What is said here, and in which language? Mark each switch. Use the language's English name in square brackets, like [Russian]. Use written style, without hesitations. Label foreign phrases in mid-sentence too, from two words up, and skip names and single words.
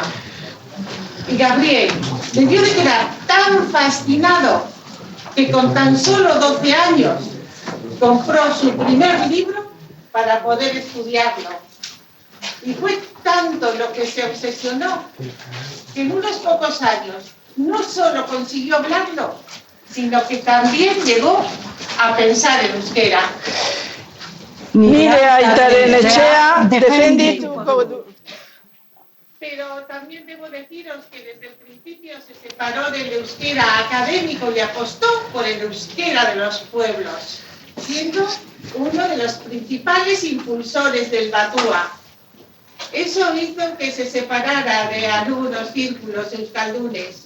[Spanish] Y Gabriel debió de quedar tan fascinado que con tan solo 12 años compró su primer libro para poder estudiarlo. Y fue tanto lo que se obsesionó que en unos pocos años no solo consiguió hablarlo, sino que también llegó a pensar en euskera. [Basque] Nire aitaren etxea, defenditu. [Spanish] Pero también debo deciros que desde el principio se separó del euskera académico y apostó por el euskera de los pueblos, siendo uno de los principales impulsores del Batua. Eso hizo que se separara de algunos círculos euskaldunes.